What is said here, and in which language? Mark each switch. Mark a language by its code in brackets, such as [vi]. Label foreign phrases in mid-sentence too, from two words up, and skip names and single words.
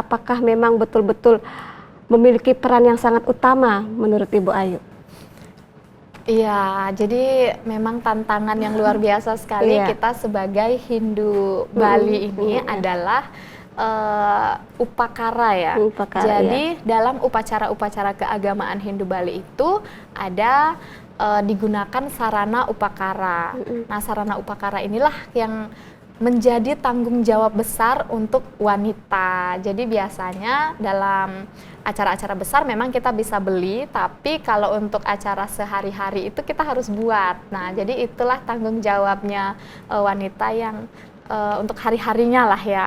[id] Apakah memang betul-betul memiliki peran yang sangat utama menurut Ibu Ayu? Iya, jadi memang tantangan yang luar biasa sekali kita sebagai Hindu Bali ini adalah upakara ya. Jadi dalam upacara-upacara keagamaan Hindu Bali itu ada digunakan sarana upakara. Nah, sarana upakara inilah yang menjadi tanggung jawab besar untuk wanita. Jadi biasanya dalam acara-acara besar memang kita bisa beli, tapi kalau untuk acara sehari-hari itu kita harus buat. Nah, jadi itulah tanggung jawabnya wanita yang untuk hari-harinya lah ya.